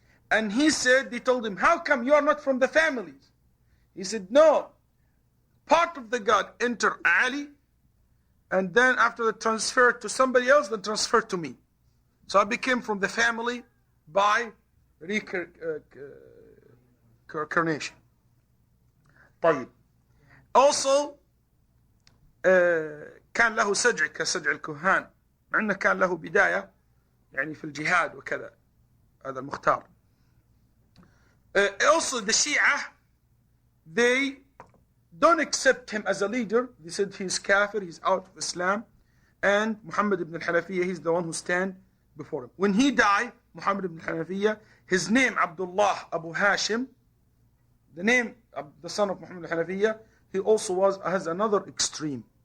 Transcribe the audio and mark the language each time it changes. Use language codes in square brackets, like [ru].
[en] And he said, they told him, how come you are not from the families? He said, no. Part of the God enter Ali, and then after the transfer to somebody else, then transfer to me. So I became from the family by reincarnation. [ar] Also, كان له سجع كسجع الكهان مع أنه كان له بداية في الجهاد وكذا. هذا المختار. [en] Also the Shi'ah, they don't accept him as a leader. They said he's kafir, he's out of Islam. And Muhammad ibn al-Hanafiyyah, he's the one who stand before him. When he died, Muhammad ibn al-Hanafiyyah, his name Abdullah Abu Hashim, the name of the son of Muhammad al-Hanafiyyah, he also has another extreme.